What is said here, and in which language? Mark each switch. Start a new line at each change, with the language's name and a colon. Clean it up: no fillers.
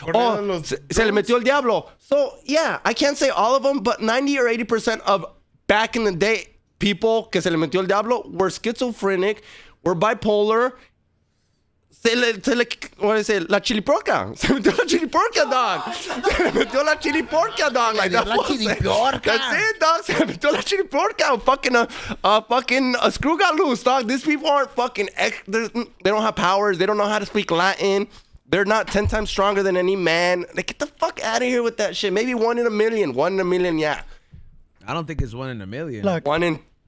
English: Oh,
Spanish: se le metió el diablo.
English: So yeah, I can't say all of them, but 90 or 80% of back in the day people
Spanish: que se le metió el diablo
English: were schizophrenic, were bipolar. What is it? La chiliporca.
Spanish: Se metió la chiliporca, dog. Se le metió la chiliporca,
English: dog. Like that. That's it, dog.
Spanish: Se le metió la chiliporca.
English: Fucking a screw got loose, dog. These people aren't fucking. They don't have powers. They don't know how to speak Latin. They're not 10 times stronger than any man. Like, get the fuck out of here with that shit. Maybe 1 in a million. 1 in a million, yeah. I don't think it's 1 in a million. Look, 1 in.